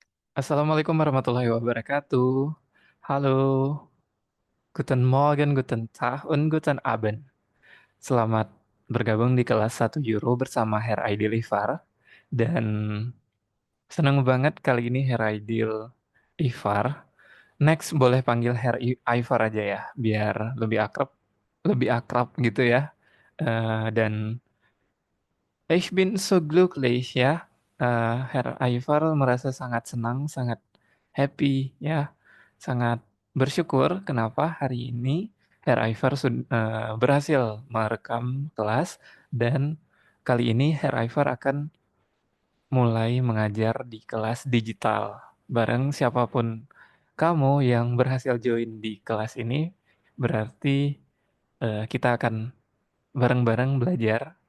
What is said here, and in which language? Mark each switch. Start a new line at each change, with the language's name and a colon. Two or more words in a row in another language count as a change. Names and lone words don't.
Arabic: السلام عليكم ورحمة الله وبركاته.
Indonesian: Halo,
German: guten Morgen, guten Tag, und guten Abend.
Indonesian: Selamat bergabung di kelas 1 Euro bersama Herr Aidil Ifar. Dan senang banget kali ini Herr Aidil Ifar. Next boleh panggil Ifar aja ya, biar lebih akrab gitu ya.
German: Dan Ich bin so glücklich ya.
Indonesian: Herr Ivar merasa sangat senang, sangat happy ya, sangat bersyukur kenapa hari ini Herr Ivar berhasil merekam kelas dan kali ini Herr Ivar akan mulai mengajar di kelas digital bareng siapapun kamu yang berhasil join di kelas ini berarti kita akan bareng-bareng belajar